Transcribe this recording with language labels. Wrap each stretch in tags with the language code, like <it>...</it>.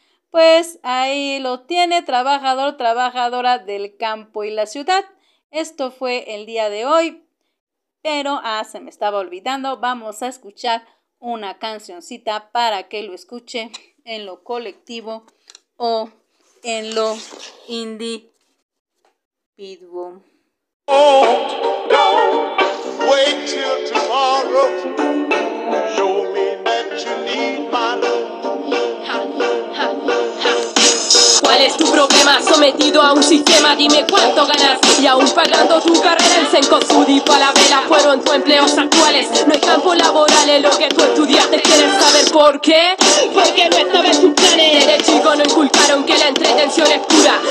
<es>Pues ahí lo tiene, trabajador, trabajadora del campo y la ciudad. Esto fue el día de hoy, pero se me estaba olvidando. Vamos a escuchar una cancioncita para que lo escuche en lo colectivo o en lo individuo.</es> <en>Oh, don't wait till tomorrow. Show me that you need my love.</en> <es>¿Cuál es tu problema? Sometido a un sistema, dime cuánto ganas. Y aún pagando tu carrera en Sencosud y Falabella fueron tus empleos actuales. No hay campo laboral en lo que tú estudiaste. ¿Quieres saber por qué? Porque no estaba en tus planes. Desde chico no inculcaron que la entretención es pura.</es>